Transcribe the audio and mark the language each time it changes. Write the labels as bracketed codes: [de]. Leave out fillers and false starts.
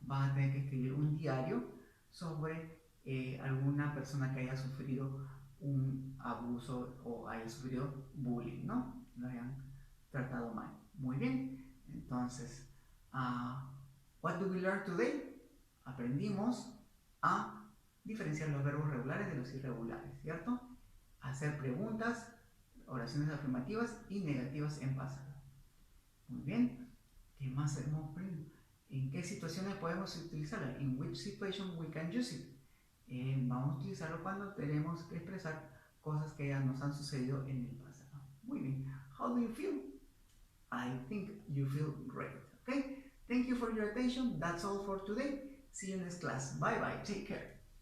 [es] Van a tener que escribir un diario sobre alguna persona que haya sufrido un abuso o haya sufrido bullying, ¿no? Lo hayan tratado mal. Muy bien. [en] Entonces, what do we learn today? [es] Aprendimos a diferenciar los verbos regulares de los irregulares, ¿cierto? Hacer preguntas, oraciones afirmativas y negativas en pasado. Muy bien. ¿Qué más hemos aprendido? ¿En qué situaciones podemos utilizarla? [en] In which situation we can use it? [es] Vamos a utilizarlo cuando tenemos que expresar cosas que ya nos han sucedido en el pasado. Muy bien. [en] How do you feel? I think you feel great. Okay? Thank you for your attention. That's all for today. See you next class. Bye bye. Take care.